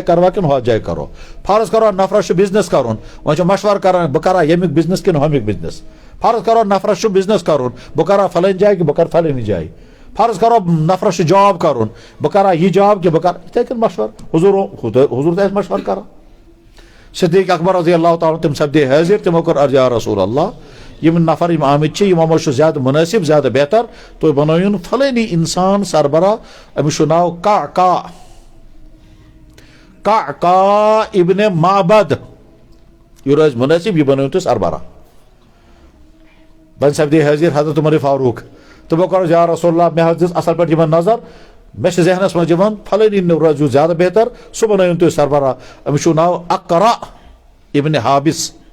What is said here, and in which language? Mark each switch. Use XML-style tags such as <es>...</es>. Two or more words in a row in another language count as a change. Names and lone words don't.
<ks>کروا کِنہٕ ہۄتھ جایہِ کرو فرض کرو نفرس چھُ بِزنس کرُن وۄنۍ چھُ مشورٕ کران بہٕ کرا ییٚمیُک بِزنس کِنہٕ ہوٚمیُک بِزنس فرض کرو نفرس چھُ بِزنس کرُن بہٕ کرا فلٲنۍ جایہِ کہِ بہٕ کرٕ فلٲنی جایہِ فرض کرو نفرس چھُ جاب کرُن بہٕ کرا یہِ جاب کہِ بہٕ کرٕ یِتھے کٔنۍ مشورٕ حضوٗر تہِ آسہِ مشورٕ کران صدیق اکبر</ks> <ar>رضی اللہ تعالیٰ</ar> <ks>تِم سپدے حٲضِر تِمو کوٚر عرض</ks> <ar>یا رسول اللہ</ar> <ks>یِم نفر یِم آمٕتۍ چھِ یِمو منٛز چھُ زیادٕ مُنٲسِب زیادٕ بہتر تُہۍ بنٲیِن فلٲنی انسان سربراہ أمِس چھُ ناو کا ابن معبد یہِ روزِ مُنٲسِب یہِ بنٲیِو تُہۍ سربراہ وۄنۍ سپدے حٲضِر حضرت عمر فاروق تِمو کوٚر</ks> <ar>یا رسول اللہ</ar> <ks>مےٚ حظ دِژ اصل پٲٹھۍ یِمن نظر مےٚ چھِ ذہنس منٛز یِوان فلٲنی روزِو زیادٕ بہتر سُہ بنٲیِن تُہۍ سربراہ أمِس چھُ ناو اقرا ابن حابس</ks>